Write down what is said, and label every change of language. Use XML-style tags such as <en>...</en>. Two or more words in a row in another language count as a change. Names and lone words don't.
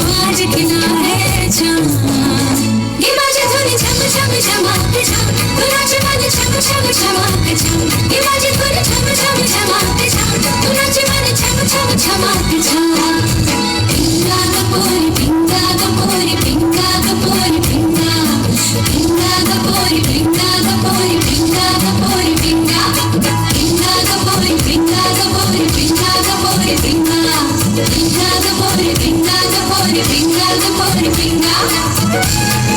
<hi>आज खिला है चाँद ये बाजे धुन छम छम छमाक छम तू नाच मन छम छम छमाक छम ये बाजे धुन छम छम छमाक छम तू नाच मन छम छम छमाक छम</hi> <mr>पिंगा गपोरी पिंगा गपोरी पिंगा गपोरी पिंगा पिंगा गपोरी पिंगा गपोरी पिंगा गपोरी पिंगा पिंगा गपोरी पिंगा गपोरी पिंगा गपोरी पिंगा पिंगा गपोरी पिंगा गपोरी पिंगा गपोरी पिंगा</mr>